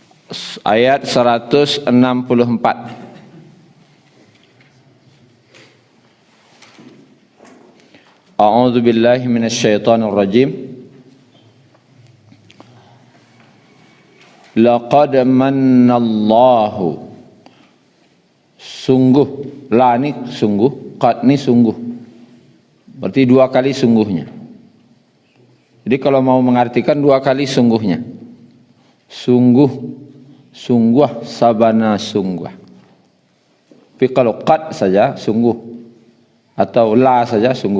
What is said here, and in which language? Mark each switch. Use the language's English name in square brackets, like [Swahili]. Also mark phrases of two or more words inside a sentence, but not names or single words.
[Indonesian] Ayat 164. [Arabic] أعوذ بالله من الشيطان الرجيم. لقد منّ الله, [Indonesian] sungguh, la ni sungguh, qad ni sungguh, berarti dua kali sungguhnya. Jadi kalau mau mengartikan dua kali sungguhnya, sungguh, sungguh, sabana sungguh. Tapi kalau qad saja sungguh, atau la saja sungguh.